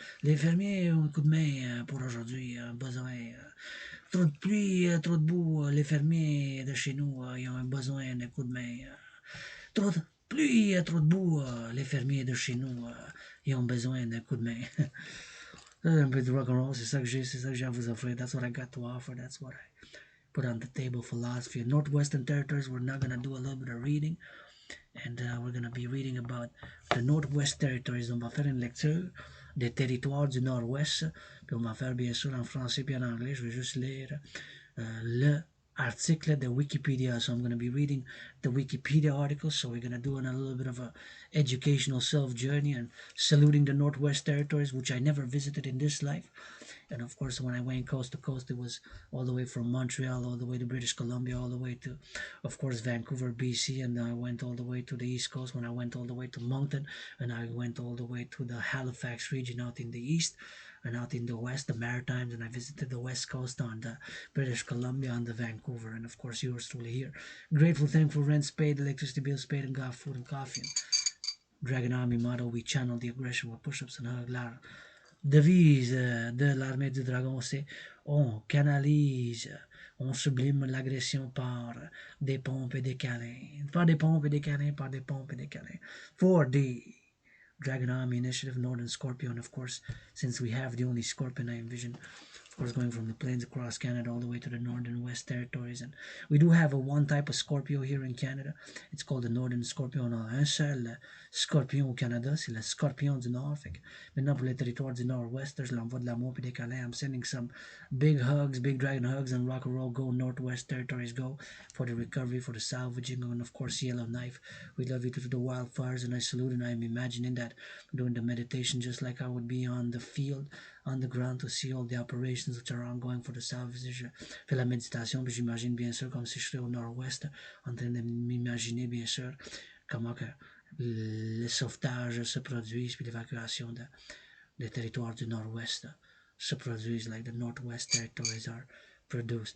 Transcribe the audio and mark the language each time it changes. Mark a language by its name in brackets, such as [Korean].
[French] Les fermiers ont un coup de main pour aujourd'hui, besoin. Trop de pluie, trop de boue, les fermiers de chez nous, ils ont un besoin d'un coup de main. Trop de pluie, trop de boue, les fermiers de chez nous, ils ont besoin d'un coup de main. Un peu de rock'n'roll, c'est ça que j'ai à vous offrir. [English] That's what I got to offer, that's what I put on the table. Philosophy. Northwestern Territories, we're now going to do a little bit of reading. And we're going to be reading about the Northwest Territories. [French] On va faire une lecture des Territoires du Nord-Ouest. Puis on va faire bien sûr en français puis en anglais. Je vais juste lire le article de Wikipedia. [English] So I'm going to be reading the Wikipedia article. So we're going to do a little bit of a educational self-journey and saluting the Northwest Territories, which I never visited in this life. And of course, when I went coast to coast, it was all the way from Montreal, all the way to British Columbia, all the way to, of course, Vancouver, BC. And I went all the way to the East Coast when I went all the way to Moncton. And I went all the way to the Halifax region out in the east and out in the west, the Maritimes. And I visited the West Coast on the British Columbia, on the Vancouver. And of course, yours truly here. Grateful, thankful, rent paid, electricity bills paid, and got food and coffee. And Dragon Army motto, we channel the aggression with push-ups and hug loud. [French] Devise de l'armée du dragon, c'est on canalise, on sublime l'agression par des pompes et des câlins. Par des pompes et des câlins, par des pompes et des câlins. [English] For the Dragon Army Initiative, Northern Scorpion, of course, since we have the only Scorpion I envision. Of course, going from the plains across Canada all the way to the Northern West Territories. And we do have a one type of Scorpio here in Canada. It's called the Northern Scorpion. [French] On a un seul Scorpion au Canada, c'est le Scorpion du Nord. Fait que maintenant, pour les territoires du Nord-Ouest, je l'envoie de l'amour et des câlins. [English] I'm sending some big hugs, big dragon hugs, and rock and roll go, Northwest Territories go, for the recovery, for the salvaging, and of course, Yellowknife. We love you through the wildfires, and I salute, and I'm imagining that doing the meditation just like I would be on the field, on the ground to see all the operations which are ongoing for the South. [French] Je fais la méditation, puis j'imagine bien sûr comme si je serais au nord-ouest, en train de m'imaginer bien sûr comment que le sauvetage se produise, puis l'évacuation des territoires du Nord-Ouest se produisent, [English] like the Northwest territories are produced.